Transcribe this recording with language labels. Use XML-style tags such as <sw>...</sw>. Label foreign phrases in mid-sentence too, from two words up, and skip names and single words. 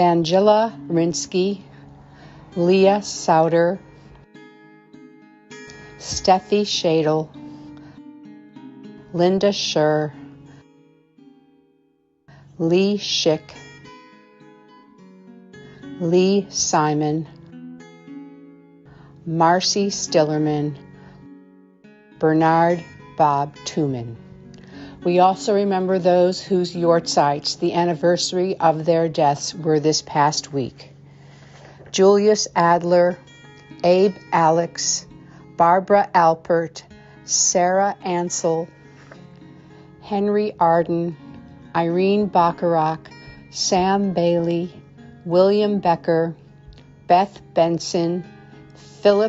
<en>Rosangela Rinsky, Leah Sauter, Steffi Shadle, Linda Schur, Lee Schick, Lee Simon, Marcy Stillerman, Bernard Bob Tooman. We also remember those whose yortzites, the anniversary of their deaths, were this past week. Julius Adler, Abe Alex, Barbara Alpert, Sarah Ansel, Henry Arden, Irene Bacharach, Sam Bailey, William Becker, Beth Benson, Philip</en>